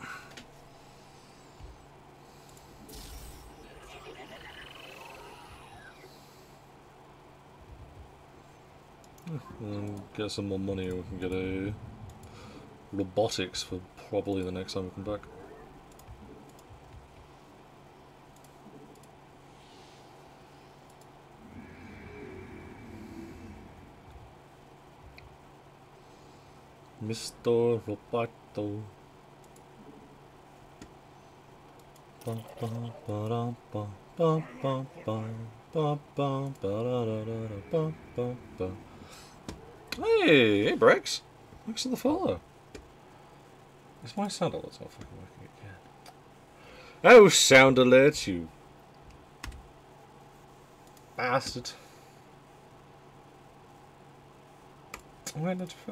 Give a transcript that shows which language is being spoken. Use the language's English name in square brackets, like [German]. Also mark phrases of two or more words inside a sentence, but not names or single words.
[English] And get some more money, we can get a robotics for probably the next time we come back. Mr. Roboto. Ba, ba, ba, da, ba, ba, ba, ba. Bum, bum, ba-da-da-da-da, bum, bum, bum. Hey, Brex. Thanks for the follow. Is my sound alerts not fucking working again? Oh, sound alerts, you bastard. Oh, wait, that's fair.